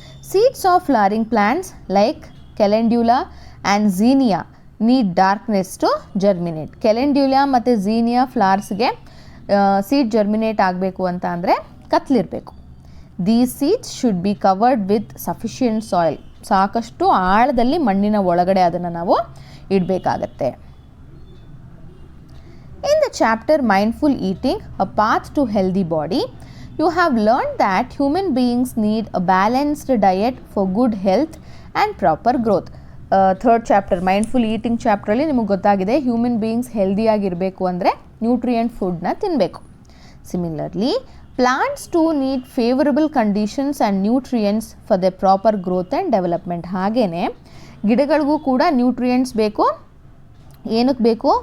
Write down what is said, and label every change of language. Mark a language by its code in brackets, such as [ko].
[en] Seeds of flowering plants like calendula and zinnia need darkness to germinate. [kn] ಕ್ಯಾಲೆಂಡ್ಯುಲಾ ಮತ್ತು ಝೀನಿಯಾ ಫ್ಲವರ್ಸ್ಗೆ seed germinate ಆಗಬೇಕು ಅಂತ ಅಂದರೆ ಕತ್ಲಿರಬೇಕು. [en] These seeds should be covered with sufficient soil. [kn] ಸಾಕಷ್ಟು ಆಳದಲ್ಲಿ ಮಣ್ಣಿನ ಒಳಗಡೆ ಅದನ್ನು ನಾವು ಇಡಬೇಕಾಗತ್ತೆ. [en] In the chapter Mindful Eating, A Path to Healthy Body, you have learned that human beings need a balanced diet for good health and proper growth. [kn] Third chapter mindful eating ಚಾಪ್ಟ್ರಲ್ಲಿ ನಿಮಗೆ ಗೊತ್ತಾಗಿದೆ, human beings ಹೆಲ್ದಿಯಾಗಿರಬೇಕು ಅಂದರೆ nutrient ಫುಡ್ನ ತಿನ್ನಬೇಕು. [en] Similarly plants too need favourable conditions and nutrients for the proper growth and development. [kn] ಹಾಗೆಯೇ ಗಿಡಗಳಿಗೂ ಕೂಡ nutrients ಬೇಕು. ಏನಕ್ಕೆ ಬೇಕು?